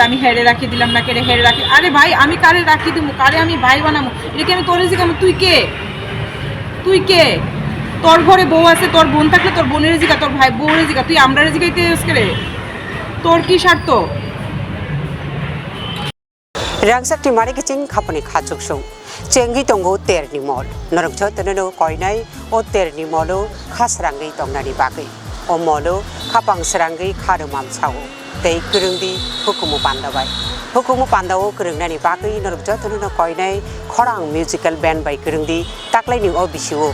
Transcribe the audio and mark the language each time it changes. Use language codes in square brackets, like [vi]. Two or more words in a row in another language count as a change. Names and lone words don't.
[bn] আমি হেরে রাখি দিলাম না, কেড়ে হেরে রাখি। আরে ভাই, আমি কারে রাখি দিব, কারে আমি ভাই বানাবো? এটাকে আমি তোরে জিজ্ঞাসা, তুই কে? তোর ঘরে বউ আছে, তোর বোন থাকলে তোর বোনের জিগা, তোর ভাই বউরের জিগা, তুই আমরা জিগাইতে রে? তোর কি স্বার্থ? [trp] Rangsak di mari kicing kapani kacuk sung. Cenggi tunggu ter ni mall. Norok jauh tenenu koinai o ter ni mallu khasrangi tongnani bagai. O mallu kapang serangi kadumam sawo. Tei kerengdi hukumu pandabai. Hukumu pandawo kerengnani bagai norok jauh tenenu koinai khorang [en] musical band [trp] bai kerengdi taklai ni o bisiwo.